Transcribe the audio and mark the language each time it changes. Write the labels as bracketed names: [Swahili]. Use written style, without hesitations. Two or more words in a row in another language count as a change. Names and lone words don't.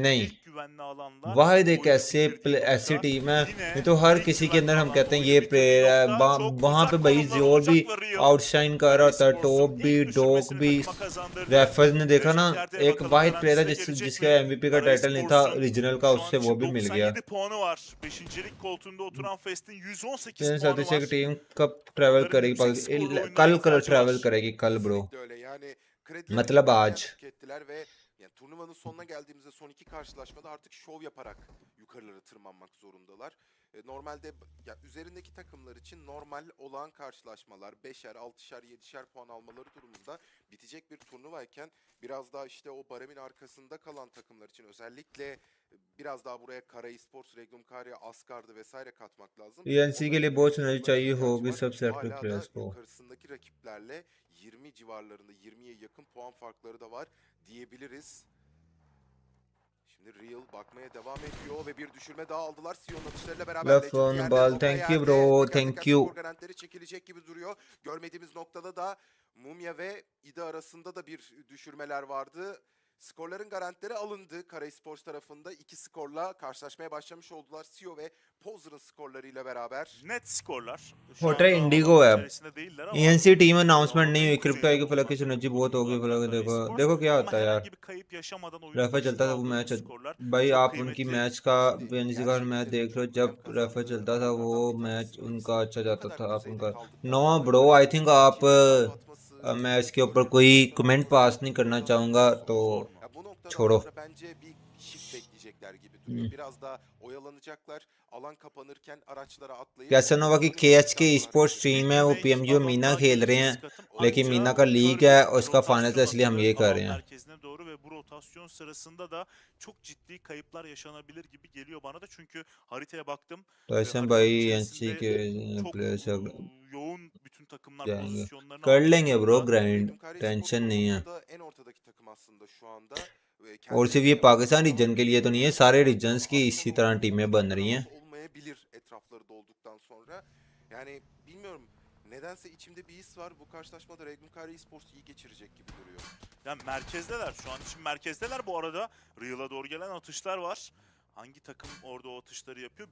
[Hindi] नहीं, वाहिद एक ऐसी टीम है. ये तो हर किसी के अंदर हम कहते हैं ये प्लेयर है. वहां पे भाई जोर भी आउटशाइन कर रहा होता है. टॉप भी, डॉग भी. रेफर्स ने देखा ना, एक वाहिद प्लेयर है जिसका MVP का टाइटल नहीं था रीजनल का, उससे वो भी मिल गया. [Turkish] 97 puanı var. 5. koltuğunda oturan Fest'in 118 [Hindi] मेरे [Turkish] puanı [Hindi] साथ से [Turkish] var. [Hindi] टीम कब ट्रैवल करेगी कल ट्रैवल करेगी कल ब्रो. [Turkish] Kesinlikle öyle. Yani kredileri [Hindi] मतलब [Turkish] gerçekten [Hindi] आज. [Turkish] tükettiler ve yani turnuvanın sonuna geldiğimizde son iki karşılaşmada artık şov yaparak yukarılara tırmanmak zorundalar. Normalde ya üzerindeki takımlar için normal olan karşılaşmalar 5'er, 6'şer, 7'şer puan almaları durumunda bitecek bir turnuvayken biraz daha işte o baremin arkasında kalan takımlar için özellikle biraz daha buraya Kara Esports, Regnum Karya, Asgard'ı vesaire katmak lazım. [Hindi] ENC के लिए बहुत एनर्जी चाहिए होगी सब सेक्टर [Turkish] Hala [Hindi] प्लेयर्स [Turkish] da [Hindi] को. [Turkish] yukarısındaki rakiplerle 20 civarlarında, 20'ye yakın puan farkları da var diyebiliriz. Şimdi Real bakmaya devam ediyor ve bir düşürme daha aldılar. Sion'un atışlarıyla beraber. [English] Left on ball, thank you bro, thank you. [Turkish] Skor garantileri çekilecek gibi duruyor. Görmediğimiz noktada da Mumya ve İda arasında da bir düşürmeler vardı. Skorların garantileri alındı. Kara Esports tarafında 2 skorla karşılaşmaya başlamış oldular. Sio ve Pozer'ın skorlarıyla beraber. Net skorlar. [Hindi] होटल इंडिगो है. ENC [English] team announcement [Hindi] नहीं हुई. क्रिप्टो की फलक की एनर्जी बहुत होगी. फलक देखो क्या होता है यार. रेफर चलता था वो मैच. भाई आप उनकी मैच का PMGC का मैच देख लो. जब रेफर चलता था वो मैच उनका अच्छा जाता था. आप उनका [English] no bro. I think [Hindi] आप मैं इसके ऊपर कोई [English] comment pass [Hindi] नहीं करना चाहूँगा तो छोड़ो. [Turkish] Bence bir shift bekleyecekler gibi duruyor. Biraz daha oyalanacaklar. Alan kapanırken araçlara atlayıp [Hindi] कैसेनोवा की KHK Esports टीम है. वो PMGO मीना खेल रहे हैं लेकिन मीना का लीग है और उसका फाइनल है इसलिए हम ये कर रहे हैं. [Turkish] Merkezine doğru ve bu rotasyon sırasında da çok ciddi kayıplar yaşanabilir gibi geliyor bana da çünkü haritaya baktım. [Hindi] TYSON भाई ENC के [Turkish] çok [Hindi] प्लेयर्स [Turkish] yoğun bütün takımlar [Hindi] जाएंगे. [Turkish] pozisyonlarına [Hindi] कर लेंगे [Turkish] almış [Hindi] ब्रो [Turkish] durumda. [Hindi] ग्राइंड. [Turkish] Regnum Karya [Hindi] टेंशन [Turkish] Esports [Hindi] नहीं है. [Turkish] konumunda en ortadaki takım aslında şu anda. [Hindi] और सिर्फ ये पाकिस्तान रीजन के लिए तो नहीं है. सारे रीजन्स की इसी तरह टीमें बन रही हैं. [Turkish] Olmayabilir etrafları dolduktan sonra. Yani bilmiyorum. Nedense içimde bir his var. Bu karşılaşmada Regnum Karya Esports iyi geçirecek gibi duruyor. Yani merkezdeler. Şu an için merkezdeler. Bu arada Real'a doğru gelen atışlar var. Hangi takım orada o atışları yapıyor?